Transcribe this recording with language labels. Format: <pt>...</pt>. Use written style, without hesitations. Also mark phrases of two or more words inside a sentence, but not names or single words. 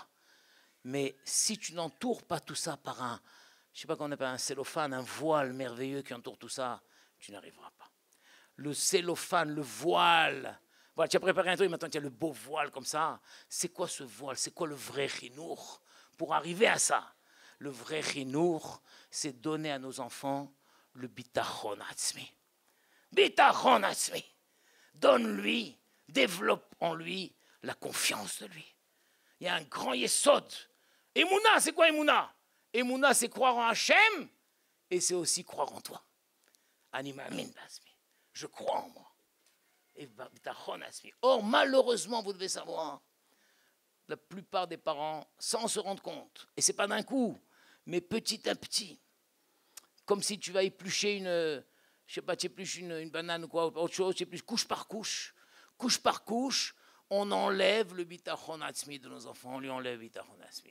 <fr>Mais si tu n'entoures pas tout ça par un, je ne sais pas comment on appelle, un cellophane, un voile merveilleux qui entoure tout ça, tu n'arriveras pas. Le cellophane, le voile. Voilà, tu as préparé un truc, maintenant tu as le beau voile comme ça. C'est quoi ce voile? C'est quoi le vrai chinour? Pour arriver à ça, le vrai chinour, c'est donner à nos enfants le</fr> <he>ביטחון עצמי. ביטחון עצמי.</he> <fr>Donne-lui, développe en lui la confiance de lui. Il y a un grand yesod. Emouna, c'est quoi Emouna? Emouna, c'est croire en Hachem et c'est aussi croire en toi.</fr> <he>אני מאמין בעצמי.</he> <fr>Je crois en moi. Or, malheureusement, vous devez savoir, la plupart des parents, sans se rendre compte, et ce n'est pas d'un coup, mais petit à petit, comme si tu vas éplucher je sais pas, tu épluches une banane ou quoi, autre chose, tu épluches couche par couche, on enlève le</fr> <he>ביטחון עצמי</he> <fr>de nos enfants, on lui enlève le</fr> <he>ביטחון עצמי.</he>